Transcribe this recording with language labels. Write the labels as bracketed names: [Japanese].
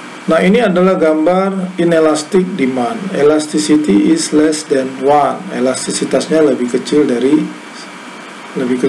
[Indonesian] Nah, ini adalah gambar inelastic demand. [English] Elasticity is less than 1. [Indonesian] Elastisitasnya lebih kecil dari 1.